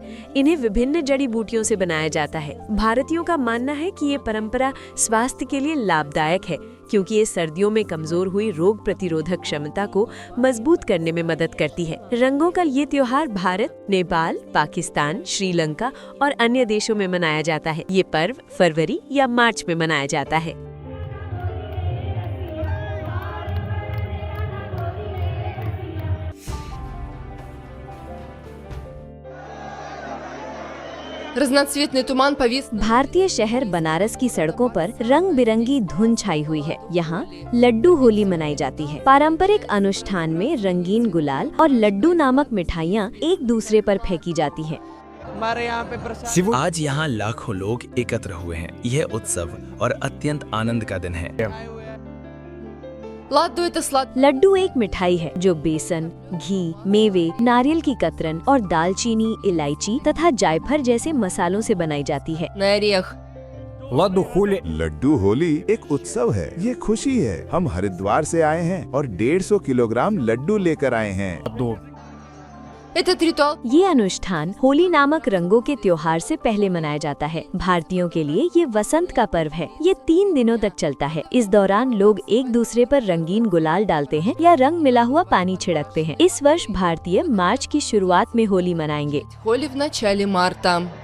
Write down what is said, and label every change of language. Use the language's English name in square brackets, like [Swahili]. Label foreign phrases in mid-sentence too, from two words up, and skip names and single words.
[Hindi] इन्हें विभिन्न जड़ी बूटियों से बनाया जाता है। भारतीयों का मानना है कि ये परंपरा स्वास्थ्य के लिए लाभदायक है, क्योंकि ये सर्दियों में कमजोर हुई रोग प्रतिरोधक क्षमता को मजबूत करने में मदद करती है। रंगों का ये त्योहार भारत, नेपाल, पाकिस्तान, श्रीलंका और अन्य देशों में मनाया जाता है। ये पर्व फरवरी या मार्च में मनाया जाता है। [Russian] разноцветный туман повис। [Hindi] भारतीय शहर बनारस की सड़कों पर रंग बिरंगी धुन छाई हुई है। यहाँ लड्डू होली मनाई जाती है। पारंपरिक अनुष्ठान में रंगीन गुलाल और लड्डू नामक मिठाइयाँ एक दूसरे पर फेंकी जाती हैं। आज यहाँ लाखों लोग एकत्र हुए हैं। यह उत्सव और अत्यंत आनंद का दिन है। [Russian] ладу это сладкое। [Hindi] लड्डू एक मिठाई है जो बेसन, घी, मेवे, नारियल की कतरन और दालचीनी, इलायची तथा जायफल जैसे मसालों से बनाई जाती है। [Russian] на орех। [Hindi] लड्डू होली एक उत्सव है। ये खुशी है। हम हरिद्वार से आए हैं और 150 किलोग्राम लड्डू लेकर आए हैं। [Russian] Этот ритуал [Hindi] ये अनुष्ठान होली नामक रंगों के त्योहार से पहले मनाया जाता है। भारतीयों के लिए ये वसंत का पर्व है। ये 3 दिनों तक चलता है। इस दौरान लोग एक दूसरे पर रंगीन गुलाल डालते हैं या रंग मिला हुआ पानी छिड़कते हैं। इस वर्ष भारतीय मार्च की शुरुआत में होली मनाएंगे। [Russian] होली в начале марта।